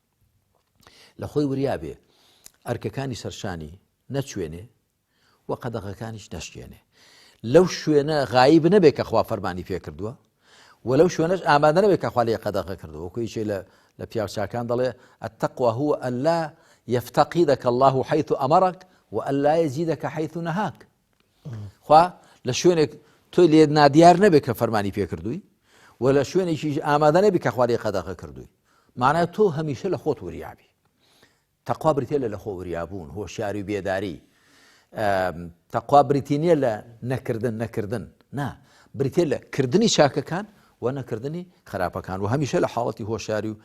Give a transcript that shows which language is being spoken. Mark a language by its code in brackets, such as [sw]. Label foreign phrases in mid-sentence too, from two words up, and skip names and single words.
[ckb] لە خۆی وریابێ ئەرکەکانی سەرشانی نەچوێنێ و قەدەغەکانیش نەشکێنێ لەو شوێنە غایب نەبێت کە خوا فەرمانی پێ کردووە و لەو شوێنەش ئامادە نەبێت کە خوا لێ قەدەغە کردووە وەکویشێ لە پیاوچاکان دەڵێ [ar] التەقوى هو أن لا يفتقدك الله حيث أمرك وأن لا يزيدك حيث نهاك [ckb] خوا لە شوێنێک تۆی لێ نادیار نەبێت کە فەرمانی پێ کردووی و لە شوێنێکی ئامادە نەبێت کە خوا لێ قەدەغە کردووی معنای تۆ هەمیشە لە خۆت وریابی تەقوا بریتێ لە خۆ وریابوون هۆشیاری و بێداری تەقوا بریتی نییە لە نەکردن نا بریتێ لە کردنی چاکەکان و نەکردنی خراپەکان و هەمیشە لە حاڵەتی هۆشیاری و